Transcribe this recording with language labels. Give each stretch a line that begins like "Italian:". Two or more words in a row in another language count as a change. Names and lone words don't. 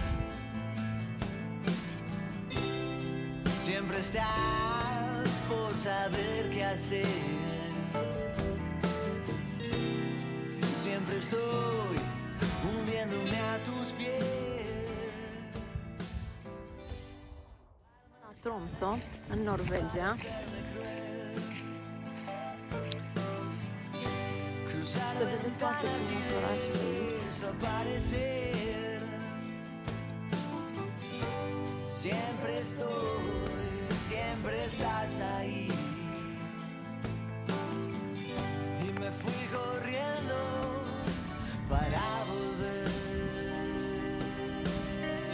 Spanish: Siempre estás por saber qué hacer. Siempre estoy hundiéndome a tus pies.
Romanian: La Tromsø, în Norvegia. Se vede foarte frumos orașul aici.
Spanish: Siempre estoy, siempre estás ahí. Y me fui corriendo para volver.